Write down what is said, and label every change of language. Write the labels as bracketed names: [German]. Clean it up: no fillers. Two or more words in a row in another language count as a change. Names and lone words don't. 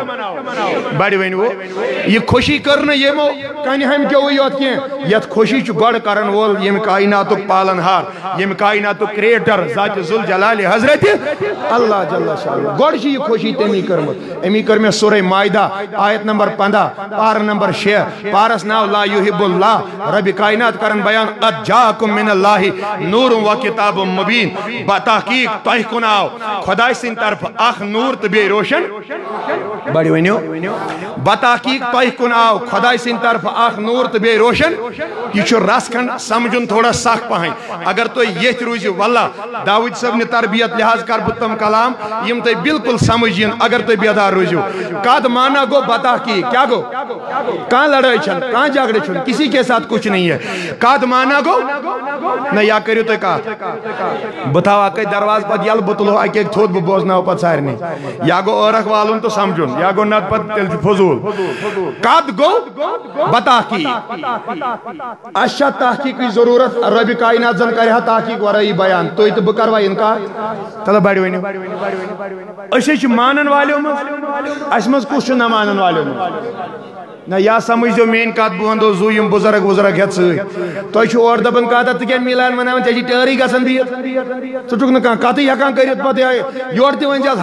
[Kashmiri] بڑِ ؤنِو یہِ خوشی کٔر نہٕ یِمو کنہِ ہامہِ کیوٚوٕے یوت کینٛہہ یتھ خوشی چھُ گۄڈٕ کرن وول ییٚمہِ کایناتُک پالن ہار ییٚمہِ کایناتُک کریٹر ذاتِ ذوالجلالِ حضرت اللہ جل شانہ گۄڈٕ چھِ یہِ خوشی تٔمی کٔرمٕژ أمی کٔر مےٚ سورہ مائدہ آیت نمبر 15 پارٕ نمبر 6 پارس ناو لا یحب اللہ ربِ کائنات کرن بیان [Arabic] قد جاءکم من اللہ نور و کتاب مبین [Kashmiri] بتحقیق تۄہہِ کُن آو خۄداے سٕنٛدِ طرفہٕ اکھ نور تہٕ بیٚیہِ روشن بڑِ ؤنِو بتحقیق تۄہہِ کُن آو خۄداے سٕنٛدِ طرفہٕ اکھ نور تہٕ بیٚیہِ روشن یہِ چھُ رس کھنڈ سمجھُن تھوڑا سخ پہن اگر تُہۍ ییٚتھۍ روٗزِو واللہ داؤد صٲبنہِ تربیت لحاظ کر بہٕ تِم کلام یِم تۄہہِ بالکل سمجھ یِن اگر تُہۍ بیدار روٗزِو کد مانا گو بتحقیق کیا گو کہاں لڑائی چھن کہاں جھگڑے چھن [Urdu] کسی کے ساتھ کچھ نہیں ہے [Kashmiri] کد مانا گو نہ یا کریو تُہۍ کتھ بہٕ تھاو اکے دروازٕ پتہٕ یلہٕ بہٕ تُلہو اکہِ اکہِ تھوٚد بہٕ بوزناو پتہٕ سارنٕے یا گوٚو ٲرکھ والُن تہٕ سمجھُن یا گوٚو نتہٕ پتہٕ تیٚلہِ چھُ فضوٗل کد گوٚو بتحقیق اَسہِ چھا تحقیقٕچ ضروٗرت ربِ کائنات زن کرِ ہا تحقیق ورٲیی بیان تُہۍ تہٕ بہٕ کروا انکار تلہٕ بڑِ ؤنِو أسۍ ہے چھِ مانن والیو منٛز اَسہِ منٛز کُس چھُ نہ مانن والیو منٛز نہ یا سمجھو میٛٲنۍ کتھ بہٕ ونہو زو یِم بُزرگ وُزرگ ہٮ۪تھ سۭتۍ تۄہہِ چھُو اورٕ دپان کتھ ژٕ کیٛاہ میلاد مناوان ژےٚ چھِ ٹٲرٕے گژھان بِہِتھ ژٕ چھُکھ نہٕ کانٛہہ کتھٕے ہٮ۪کان کٔرِتھ پتہٕ یورٕ تہِ ؤنۍ زٮ۪س